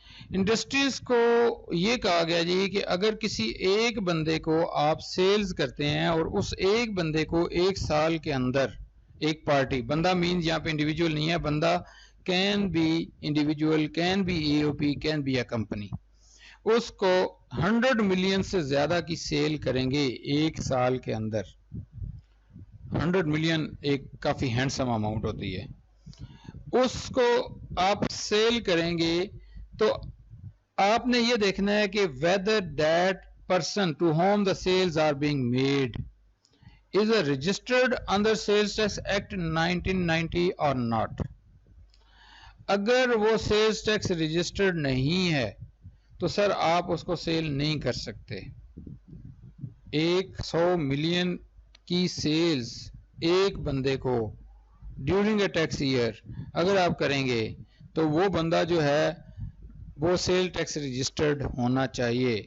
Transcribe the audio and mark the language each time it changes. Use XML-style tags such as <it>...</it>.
<ur>Industries کو یہ کہا گیا جی کہ اگر کسی ایک بندے کو آپ سیلز کرتے ہیں اور اس ایک بندے کو ایک سال کے اندر ایک پارٹی, بندہ مینز یہاں پہ انڈیویجول نہیں ہے, بندہ</ur> <en>can be individual, can be A O P, can be a company,</en> <ur>اس کو 100 ملین سے زیادہ کی سیل کریں گے ایک سال کے اندر. 100 ملین ایک کافی ہینڈسم اماؤنٹ ہوتی ہے. اس کو آپ سیل کریں گے تو آپ نے یہ دیکھنا ہے کہ</ur> <en>whether that person to whom the sales are being made is a registered under Sales Tax Act 1990 or not.</en> <ur>اگر وہ سیلز ٹیکس رجسٹرڈ نہیں ہے تو سر آپ اس کو سیل نہیں کر سکتے. 100 ملین کی سیلز ایک بندے کو</ur> <en>during a tax year</en> <ur>اگر آپ کریں گے تو وہ بندہ جو ہے وہ سیل ٹیکس رجسٹرڈ ہونا چاہیے.</ur>